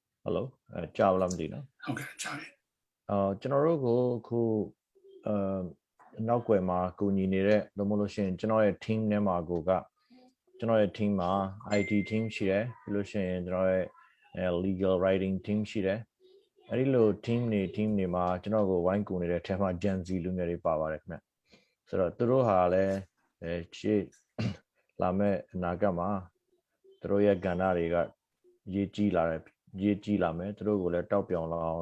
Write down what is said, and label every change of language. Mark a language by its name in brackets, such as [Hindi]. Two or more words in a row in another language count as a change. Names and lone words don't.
[Burmese] hello ကြားလားမသိနော် ဟုတ်ကဲ့ကြားပြီ ကျွန်တော်တို့ကိုခုနောက်ွယ်မှာကူညီနေတဲ့လို့မလို့ရှိရင်ကျွန်တော်ရဲ့ team ထဲမှာကိုကကျွန်တော်ရဲ့ team မှာ [English] IT team [Burmese] ရှိတယ်ပြီးလို့ရှိရင်ကျွန်တော်ရဲ့ [English] legal writing team [Burmese] ရှိတယ်အဲ့ဒီလို team တွေမှာကျွန်တော်ကိုဝိုင်းကူ နေတဲ့ထဲမှာ Gen Z လူငယ်တွေပါပါတယ်ခင်ဗျဆိုတော့သူတို့ဟာလည်းရှေ့လာမဲ့အနာဂတ်မှာသူတို့ရဲ့ကဏ္ဍတွေကရေးကြီးလာမယ်သူတို့ကိုလည်းတောက်ပြောင်လာအောင်